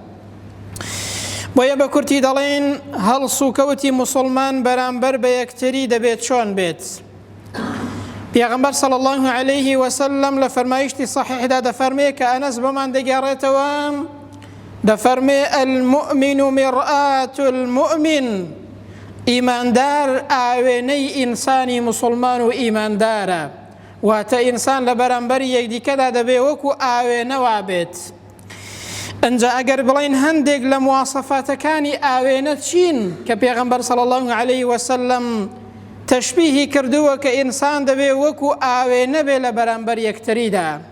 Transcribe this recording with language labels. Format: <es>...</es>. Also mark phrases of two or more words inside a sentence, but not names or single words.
<ckb>بۆیە بە کورتی دەڵێن هەڵس و کەوتی موسڵمان بەرامبەر بە یەکتری دەبێت چۆن بێت. پیغمبر</ckb> <ar>صلی الله علیه و سلم</ar> <ckb>لە فەرمایشتی صحیحدا دەفەرمێ کە ئەنەس بەمان دەگێڕێتەوە، دەفەرمێ:</ckb> <ar>المؤمن مرآة المؤمن.</ar> <ckb>ئیماندار ئاوێنەی ئینسانی موسڵمان و ئیماندارە، واتە ئینسان لە بەرامبەری یەکدیکەدا دەبێ وەکو ئاوێنەوا بێت. ئەنجا ئەگەر بڵێن هەندێک لە مواسەفاتەکانی ئاوێنە چین کە پێغەمبەر</ckb> <ar>صلی الله علیه و سلم</ar> <ckb>تەشبیهی کردووە کە ئینسان دەبێ وەکو ئاوێنە بێ لە بەرامبەر یەکتریدا.</ckb>